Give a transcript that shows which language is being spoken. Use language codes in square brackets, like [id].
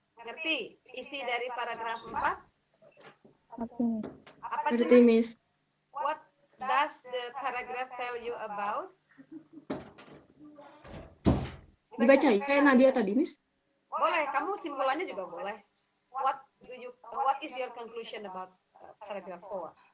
[id] Ngerti isi dari paragraf 4? Ngerti, Miss. Apa Ngerti, [su] cenah? [id] Miss. [en] What does the paragraph tell you about? [id] Dibaca ya Nadia tadi, Miss. Boleh, kamu simpulannya juga boleh. [en] What is your conclusion about paragraph 4?